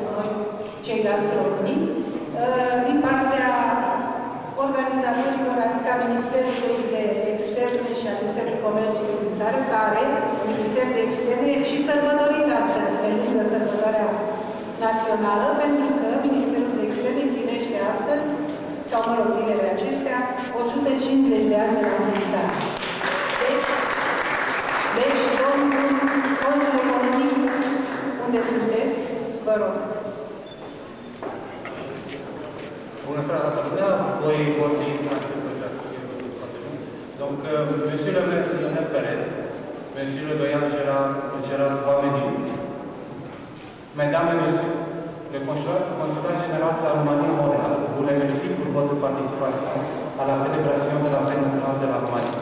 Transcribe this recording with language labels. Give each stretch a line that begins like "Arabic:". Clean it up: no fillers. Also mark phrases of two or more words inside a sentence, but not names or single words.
Romanian: noi, ceilalți români, din partea organizatorilor, adică Ministerului de Externe și a Ministerului Comerțului din țară, care, Ministerul de Externe, este și sărbătorit astăzi, pe lângă sărbătoarea națională, pentru că Ministerul de Externe împlinește astăzi, sau mă rog, zilele acestea, 150 de ani de la înființare. Deci, domnul consul economic, unde sunteți? Vă rog. Bună seara, asta putea voi vorbi
French: Donc, Monsieur le maire Perez, Monsieur le doyen Gérard Boismedi, Mesdames et Messieurs, le Consulat général de la Roumanie à Montréal vous remercie pour votre participation à la célébration de la Fête nationale de la Roumanie.